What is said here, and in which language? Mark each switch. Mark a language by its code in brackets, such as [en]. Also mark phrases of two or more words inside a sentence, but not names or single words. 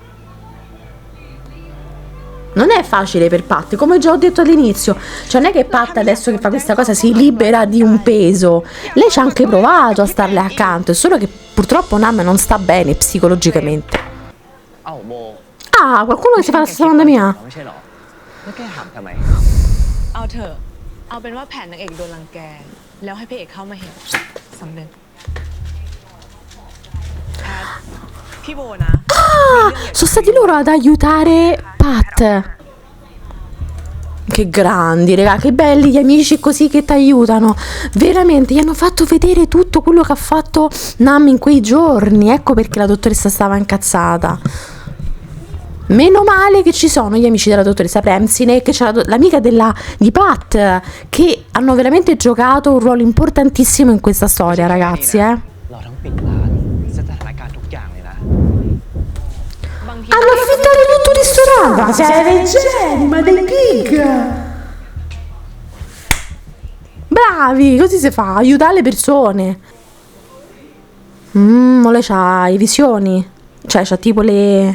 [it] Non è facile per Pat, come già ho detto all'inizio. Cioè non è che Pat adesso che fa questa cosa si libera di un peso. Lei ci ha anche provato a starle accanto, è solo che purtroppo Nam non sta bene psicologicamente. [th] เอ้าโบ [it] Ah, qualcuno che si fa la stessa domanda mia. [th] ไม่ใช่หรอแล้วแกถามทำไม เอาเถอะเอาเป็นว่าแผนนางเอกโดนรังแก แล้วให้พระเอกเข้ามาเห็นสำเร็จแพทพี่โบนะ [it] Ah, sono stati loro ad aiutare Pat. Che grandi, raga, che belli gli amici così che ti aiutano. Veramente, gli hanno fatto vedere tutto quello che ha fatto Nam in quei giorni. Ecco perché la dottoressa stava incazzata. Meno male che ci sono gli amici della dottoressa Premsine e che c'è l'amica di Pat, che hanno veramente giocato un ruolo importantissimo in questa storia, ragazzi, [th] เราทั้งปิดร้านสถานการณ์ทุกอย่างเลยนะ [it] Hanno affittato tutto il ristorante. Ma siete dei geni, ma dei pig. Bravi, così si fa, aiutare le persone. Ma lei c'ha le visioni. Cioè c'ha tipo le...